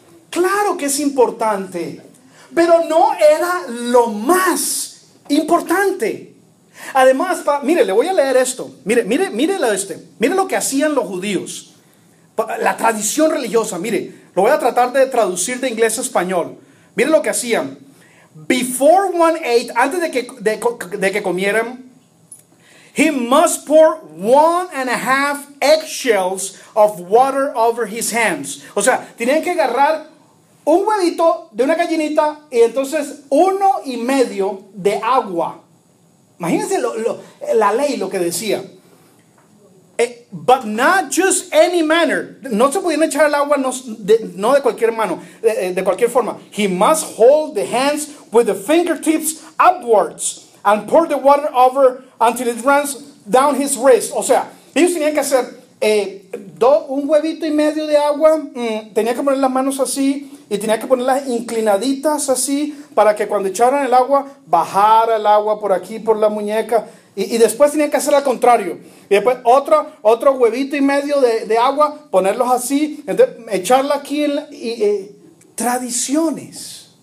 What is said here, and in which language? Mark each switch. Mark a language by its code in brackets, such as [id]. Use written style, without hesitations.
[es] Claro que es importante, pero no era lo más importante. Además, mire, le voy a leer esto. Mire lo que hacían los judíos. La tradición religiosa, mire. Lo voy a tratar de traducir de inglés a español. Miren lo que hacían. [en] before one ate, [es] antes de que comieran, [en] he must pour 1.5 eggshells of water over his hands. [es] O sea, tenían que agarrar un huevito de una gallinita y entonces 1.5 de agua. Imagínense la ley, lo que decía. [en] But not just any manner. [es] No se podían echar el agua, no de cualquier mano, de cualquier forma. [en] He must hold the hands with the fingertips upwards and pour the water over until it runs down his wrist. [es] O sea, ellos tenían que hacer un huevito y medio de agua. Tenían que poner las manos así y tenían que ponerlas inclinaditas así para que cuando echaran el agua, bajara el agua por aquí, por la muñeca. Y después tenían que hacer al contrario. Y después otro huevito y medio de agua, ponerlos así, entonces, echarla aquí tradiciones.